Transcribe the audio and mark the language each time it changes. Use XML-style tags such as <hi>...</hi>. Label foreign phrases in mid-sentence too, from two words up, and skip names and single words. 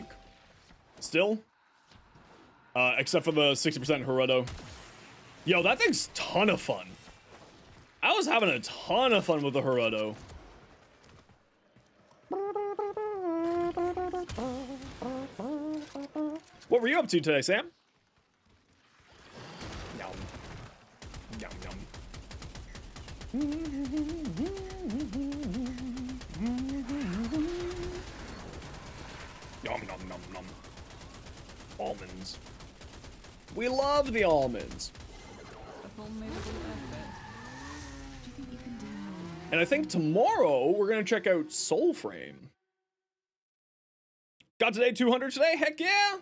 <en>Still. Except for the 60% Herodo. Yo, that thing's ton of fun. I was having a ton of fun with the Herodo. What were you up to today, Sam? Yum. Yum, yum. Yum, yum, yum, yum. Almonds. We love the almonds. And I think tomorrow we're gonna check out Soulframe. Got today 200 today? Heck yeah!</en>